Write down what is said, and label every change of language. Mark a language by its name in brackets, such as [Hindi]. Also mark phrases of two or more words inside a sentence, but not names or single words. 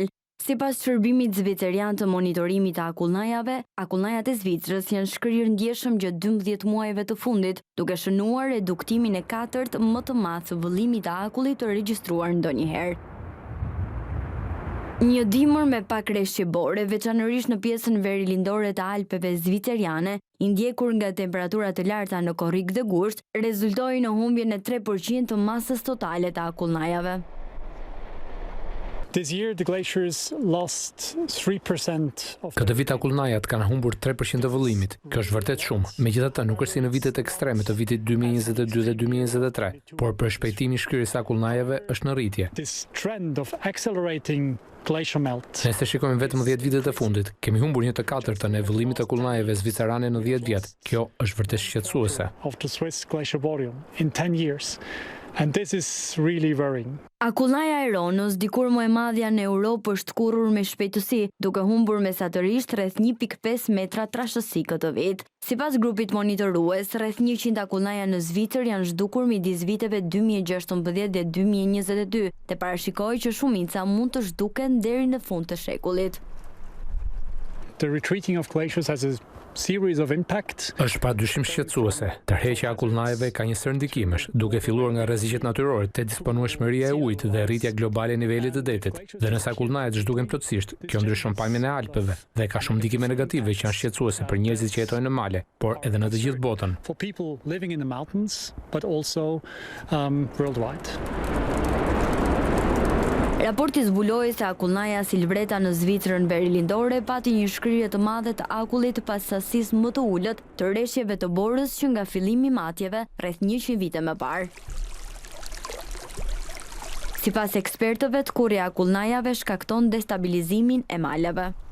[Albanian] Sipas shërbimit zvicerian të monitorimit të akullnajave, akullnajat e Zvicrës janë shkrirë ndjeshëm gjatë 12 muajve të fundit, duke shënuar reduktimin e 4 më të madh të vëllimit të akullit të regjistruar ndonjëherë. Një dimër me pak reshje bore, veçanërisht në pjesën verilindore të Alpeve zviceriane, i ndjekur nga temperaturat të larta në korrik dhe gusht, rezultoi në humbjen e 3% të masës totale të akullnajave. [English] This year the glaciers lost 3% of [Albanian] Këtë vit akullnajat kanë humbur 3% të vëllimit. Kjo është vërtet shumë. Megjithatë, nuk është si në vitet ekstreme të vitit 2022 dhe 2023, por për shpejtimi i shkrirjes së akullnajave është në rritje. [English] this trend of accelerating glacier melt. [Albanian] Nëse shikojmë vetëm 10 vitet e fundit, kemi humbur 1/4 e vëllimit të akullnajave zvicerane në 10 vjet. Kjo është vërtet shqetësuese. [English] Of the Swiss glacier volume in 10 years. And this is really worrying. [Albanian] Akullnaja e Ronos, dikur më e madhja në Europë, është kurrur me shpejtësi, duke humbur mesatërisht rreth 1.5 metra trashësi këtë vit. Sipas grupit monitorues, rreth 100 akullnaja në Zvicër janë zhdukur midis viteve 2016 dhe 2022, dhe parashikoi që shumica mund të zhduken deri në fund të shekullit. [English] The retreating of glaciers has a series of impacts. [Albanian] Është padyshim shqetësuese. Tërheqja e akullnajeve ka një sër ndikimesh, duke filluar nga rreziqet natyrore te disponueshmëria e ujit dhe rritja globale e nivelit të detit. Dhe nëse akullnajet zhduken plotësisht, kjo ndryshon pamjen e Alpeve dhe ka shumë ndikime negative që janë shqetësuese për njerëzit që jetojnë në male, por edhe në të gjithë botën. [English] For people living in the mountains, but also worldwide. [Albanian] Raporti zbuloi se akullnaja Silvreta në Zvicrën verilindore pati një shkrirje të madhe të akullit pas sasisë më të ulët të reshjeve të borës që nga fillimi i matjeve rreth 100 vite më parë. Sipas ekspertëve, tkurrja e akullnajave shkakton destabilizimin e maleve.